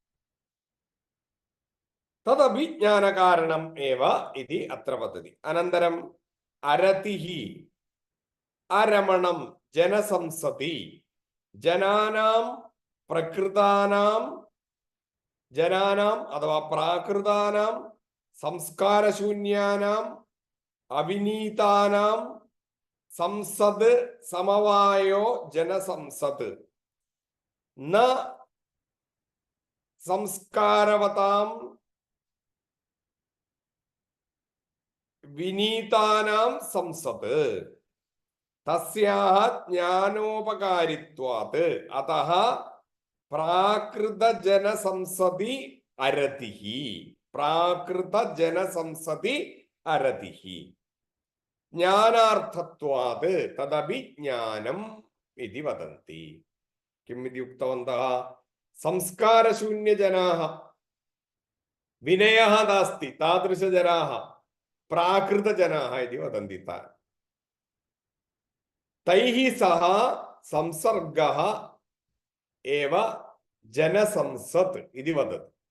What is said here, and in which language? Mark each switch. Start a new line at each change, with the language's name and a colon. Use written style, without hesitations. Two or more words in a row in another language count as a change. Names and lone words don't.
Sanskrit: तदपि ज्ञानकारणम् एव इति अत्र वदति। अनन्तरम् अरतिः, अरमणं जनसंसदि, जनानां प्रकृतानां ജനാനാം അഥവാ പ്രാകൃതാനാം സംസ്കാരശൂന്യാനാം അവിനീതാനാം സംസദ് സമവായോ ജനസംസദ് ന സംസ്കാരവതാം വിനീതാനാം സംസദ് തസ്യാഹ ജ്ഞാനോപകാരിത്വാത് അതഃ പ്രാകൃതജനസംസദി അരതിഹി. പ്രാകൃതജനസംസദി അരതിഹി ജ്ഞാനാർത്ഥത്വാത് തദപി ജ്ഞാനം ഇതി വദന്തി. കിം ഇതി ഉക്തവന്തഃ? സംസ്കാരശൂന്യജനാഃ വിനയഃ നാസ്തി താദൃശജനാഃ പ്രാകൃതജനാഃ ഇതി വദന്തി. തൈഃ സഹ സംസർഗഃ ഏവ ജനസംസത് ഇതി വദതി.